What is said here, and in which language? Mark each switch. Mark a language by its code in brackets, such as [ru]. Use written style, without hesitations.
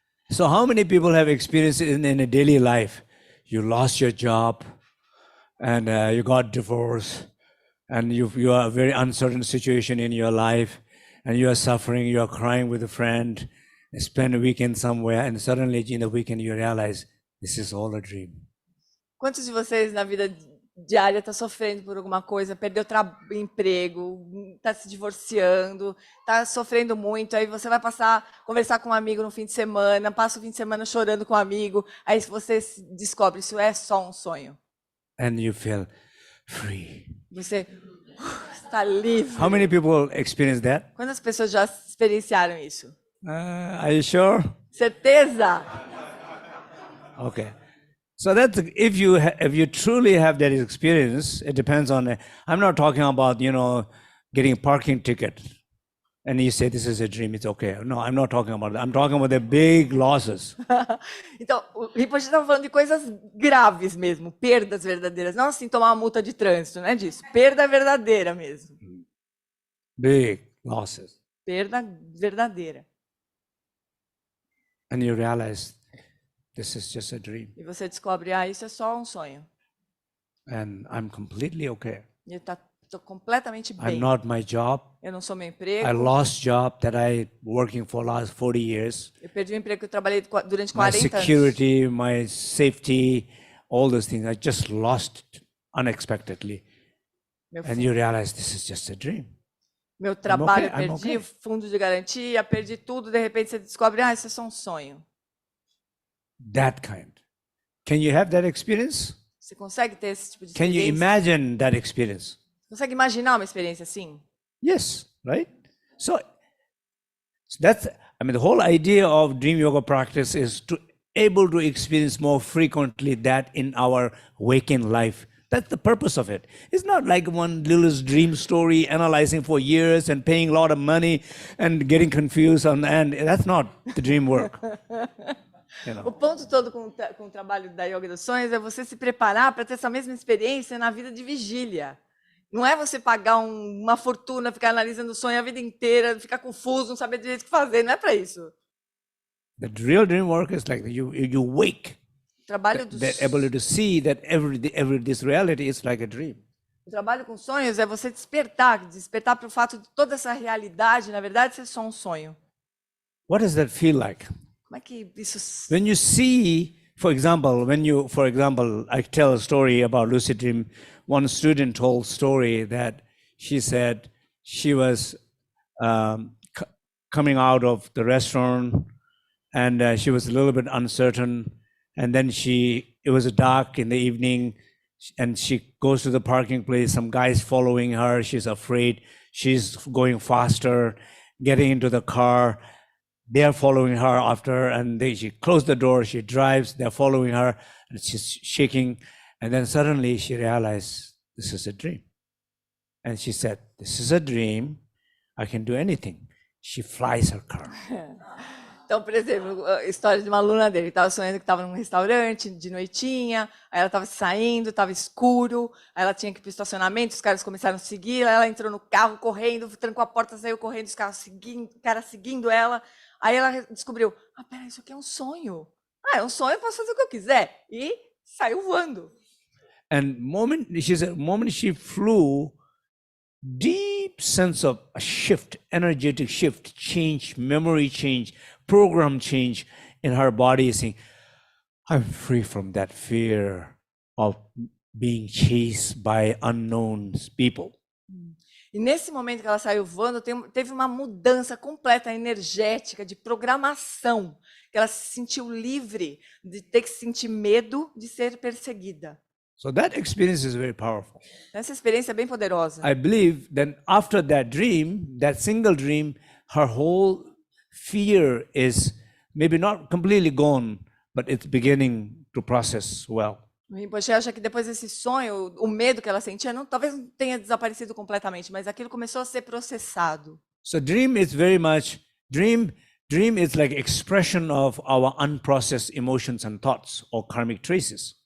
[en] So how many people have experienced in a daily life? You lost your job, and you got divorced, and you are a very uncertain situation in your life, and you are suffering, you are crying with a friend, spend a weekend somewhere, and suddenly in the weekend you realize this is all a dream. [pt] Quantos de vocês na vida diária está sofrendo por alguma coisa, perdeu o emprego, está se divorciando, está sofrendo muito, aí você vai conversar com um amigo no fim de semana, passa o fim de semana chorando com um amigo, aí você descobre isso é só um sonho. [en] And you feel free. [pt] Você está livre. [en] How many people experience that? [pt] Quantas pessoas já experienciaram isso? [en] Are you sure? [pt] Certeza? Okay. [en] So that's if you truly have that experience, it depends on. I'm not talking about getting a parking ticket, and you say this is a dream. It's okay. No, I'm not talking about that. I'm talking about the big losses. [pt] Então, o Rinpoche estava falando de coisas graves mesmo, perdas verdadeiras, não assim tomar uma multa de trânsito, não é disso. Perda verdadeira mesmo. [en] Big losses. [pt] Perda verdadeira. [en] And you realize this is just a dream. [pt] E você descobre, isso é só um sonho. [en] And I'm completely okay. [pt] E eu estou completamente bem. [en] I'm not my job. [pt] Eu não sou meu emprego. [en] I lost job that I working for last 40 years. [pt] Eu perdi o emprego que eu trabalhei durante [en] My [pt] 40 anos. [en] security, my safety, all those things. I just lost it unexpectedly. And you realize this is just a dream. [pt] Meu trabalho okay, eu perdi, okay. fundo de garantia, perdi tudo, de repente você descobre, isso é só um sonho. [en] That kind. Can you have that experience? [pt] Você consegue ter esse tipo de [en] Can you [pt] experiência? [en] imagine that experience? [pt] Consegue imaginar uma experiência assim? [en] Yes, right? So that's, the whole idea of dream yoga practice is to able to experience more frequently that in our waking life. That's the purpose of it. It's not like one little dream story, analyzing for years and paying a lot of money and getting confused on the end. That's not the dream work. You know. [pt] O ponto todo com o trabalho da yoga dos sonhos é você se preparar para ter essa mesma experiência na vida de vigília. Não é você pagar uma fortuna, ficar analisando o sonho a vida inteira, ficar confuso, não saber direito o que fazer. Não é para isso. [en] The real dream work is like you wake. [pt] O trabalho dos... [en] That ability to see that every this reality is like a dream. [pt] O trabalho com sonhos é você despertar para o fato de toda essa realidade, na verdade, ser só um sonho. [en] What does that feel like? [pt] Como é que isso... [en] When you see, for example, I tell a story about lucid dream. One student told story that she said she was coming out of the restaurant and she was a little bit uncertain. And then it was dark in the evening and she goes to the parking place. Some guy's following her. She's afraid. She's going faster, getting into the car. They're following her after, and she closed the door, she drives, they're following her, and she's shaking. And then suddenly she realized, this is a dream. And she said, this is a dream, I can do anything. She flies her car. [pt] Então, por exemplo, a história de uma aluna dele, que estava sonhando que estava num restaurante de noitinha, aí ela estava saindo, estava escuro, aí ela tinha que ir para o estacionamento, os caras começaram a seguir, ela entrou no carro correndo, trancou a porta, saiu correndo, os caras seguindo ela. Aí ela descobriu, peraí, isso aqui é um sonho. É um sonho, eu posso fazer o que eu quiser. E saiu voando. [en] And moment she flew, deep sense of a shift, energetic shift, change, memory change, program change in her body, saying, I'm free from that fear of being chased by unknown people. [pt] E nesse momento que ela saiu voando, teve uma mudança completa energética, de programação, que ela se sentiu livre de ter que sentir medo de ser perseguida. [en] So that experience is very powerful. [pt] Essa experiência é bem poderosa. [en] I believe that after that dream, that single dream, her whole fear is maybe not completely gone, but it's beginning to process well. [pt] O Rinpoche acha que depois desse sonho, o medo que ela sentia, talvez não tenha desaparecido completamente, mas aquilo começou a ser processado. [en] So dream is very much, dream is like expression of our unprocessed emotions and thoughts or karmic traces.